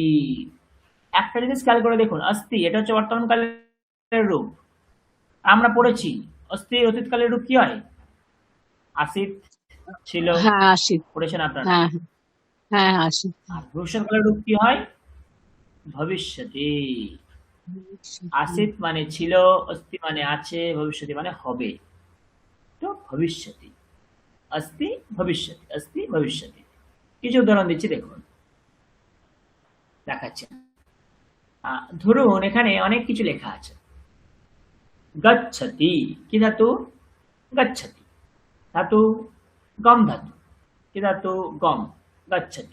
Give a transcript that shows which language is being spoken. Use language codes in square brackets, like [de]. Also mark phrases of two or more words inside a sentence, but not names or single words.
[bn] একটা জিনিস খেয়াল করে দেখুন, अस्ति এটা হচ্ছে বর্তমানকালের রূপ, আমরা পড়েছি अस्ति অতীতকালের রূপ কি হয়, আসিত ছিল, হ্যাঁ আশিত, পড়েছেন আপনারা। হ্যাঁ হ্যাঁ আশিত। আর ভবিষ্যৎকালের রূপ কি হয়, ভবিষ্যতি। আসিত মানে ছিল, अस्ति মানে আছে, ভবিষ্যতি মানে হবে, তো ভবিষ্যতি, [sa] अस्ति ভবিষ্যতি, अस्ति ভবিষ্যতি। [bn] কিছু উদাহরণ দিচ্ছি দেখুন, দেখাচ্ছি। ধরুন এখানে অনেক কিছু লেখা আছে, গচ্ছতি কি ধাতু, গচ্ছতি, ধাতু গম ধাতু, কি ধাতু গম, গচ্ছতি।